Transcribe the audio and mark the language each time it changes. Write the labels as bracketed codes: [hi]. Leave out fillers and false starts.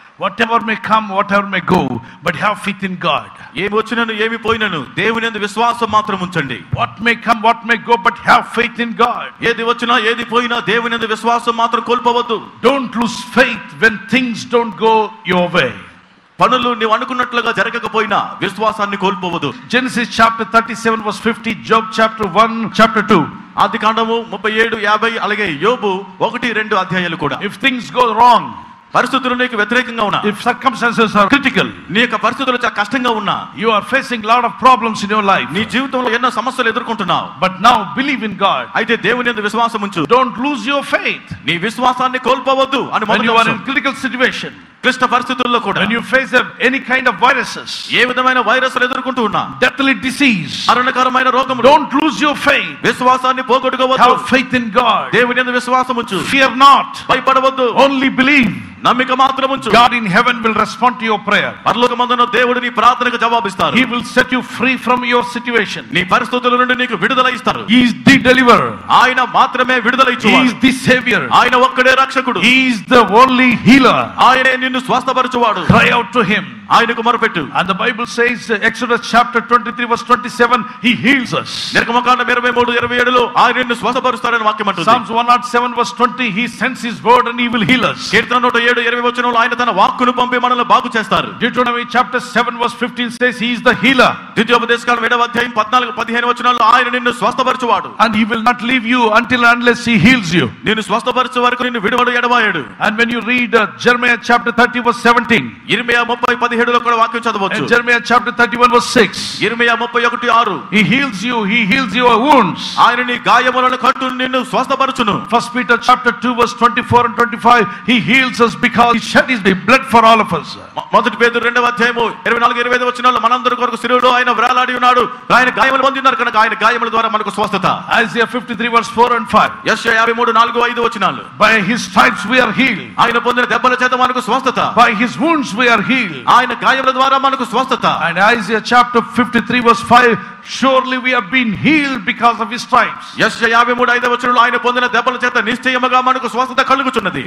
[en] whatever may come, whatever may go, but have faith in God. [te] ఏమి వచ్చినను ఏమి పోయినను దేవుని యందు విశ్వాసం మాత్రం ఉంచండి. [en] What may come, what may go, but have faith in God. [te] ఏది వచ్చినా ఏది పోయినా దేవుని యందు విశ్వాసం మాత్రం కోల్పోవద్దు. [en] Don't lose faith when things don't go your way. [te] పనులు నీవు అనుకున్నట్లుగా జరగకపోయినా విశ్వాసాన్ని కోల్పోవద్దు. [en] Genesis chapter 37 verse 50, Job chapter 1 chapter 2. [te] ఆది కాండము 37, 50, అలాగే యోబు 1, 2 అధ్యాయాలు కూడా. [en] If things go wrong, [te] పరిస్థితులు నీకు వ్యతిరేకంగా ఉన్నా, [en] if circumstances are critical, [te] నీ యొక్క పరిస్థితులు చాలా కష్టంగా ఉన్నా, [en] you are facing lot of problems in your life, [te] నీ జీవితంలో ఎన్నో సమస్యలు ఎదుర్కొంటున్నావు, [en] but now believe in God. [te] అయితే దేవుని యందు విశ్వాసం ఉంచు. [en] Don't lose your faith. [te] నీ విశ్వాసాన్ని కోల్పోవద్దు అని [en] When you are in [te] మొదటి [en] critical situation, [te] క్లిష్ట పరిస్థితుల్లో కూడా, [en] when you face any kind of viruses, [te] ఏ విధమైన వైరస్లు ఎదుర్కొంటూ ఉన్నా, [en] deathly disease, [te] మరణకరమైన రోగములు, [en] don't lose your faith. [te] విశ్వాసాన్ని పోగొట్టుకోవద్దు. [en] Have faith in God. [te] దేవుని యందు విశ్వాసం ఉంచు. [en] Fear not, [te] భయపడవద్దు, [en] only believe. [te] నమ్మిక మాత్రం ఉంచు. [en] God in heaven will respond to your prayer. [te] పరలోకమందున్న దేవుడు నీ ప్రార్థనకు జవాబిస్తారు. [en] He will set you free from your situation. [te] నీ పరిస్థితుల నుండి నీకు విడుదల ఇస్తారు. [en] He is the deliverer. [te] ఆయన మాత్రమే విడుదల [en] He [te] ఇచ్చువాడు. [en] is the savior. [te] ఆయన ఒక్కడే రక్షకుడు. [en] He is the only healer. [te] ఆయనే నిన్ను స్వస్థపరచువాడు. [en] Cry out to him. [te] ఆయనకు మొరపెట్టు. [en] And the Bible says, Exodus chapter 23 verse 27, he heals us. [te] నిర్గమకాండం 23, 27లో ఆయన నిన్ను స్వస్థపరుస్తాడని వాక్యం అంటుంది. [en] Psalms 107 verse 20, he sends his word and he will heal us. [te] కీర్తన 107, 20 వచనంలో ఆయన తన వాక్కును పంపి మనల్ని బాగు చేస్తారు. [en] Deuteronomy chapter 7 verse 15 says he is the healer. [te] ద్వితీయోపదేశకాండం 7వ అధ్యాయం 14, 15 వచనాల్లో ఆయన నిన్ను స్వస్థపరచువాడు. [en] And he will not leave you unless he heals you. [te] నిన్ను స్వస్థపరచు వరకు నిన్ను విడువడు ఎడబాయడు. [en] And when you read Jeremiah chapter 30 verse 17, [te] ఇర్మియా 30, 17లో కూడా వాక్యం చదవచ్చు. [en] and Jeremiah chapter 31 verse 6, [te] ఇర్మియా 31, 6, [en] he heals your wounds. [te] ఆయన నీ గాయములను కట్టు నిన్ను స్వస్థపరచును. [en] 1 Peter chapter 2 verse 24 and 25, he heals us because he shed his blood for all of us. [te] మొదటి పేతురు 2వ అధ్యాయము 24, 25 వచనాల్లో మనందరి కొరకు శిలువలో ఆయన వ్రేలాడి ఉన్నాడు. ఆయన గాయములు పొందినారు కనుక ఆయన గాయముల ద్వారా మనకు స్వస్థత. [en] Isaiah 53 verse 4 and 5, [te] యెషయా 53, 4, 5 వచనాలు. [en] by his stripes we are healed. [te] ఆయన పొందిన దెబ్బల చేత మనకు స్వస్థత. [en] By his wounds we are healed. [te] ఆయన గాయముల ద్వారా మనకు స్వస్థత. [en] And Isaiah chapter 53 verse 5, surely we have been healed because of his stripes. [te] యెషయా 53, 5 వచనంలో ఆయన పొందిన దెబ్బల చేత నిశ్చయముగా మనకు స్వస్థత కలుగుచున్నది.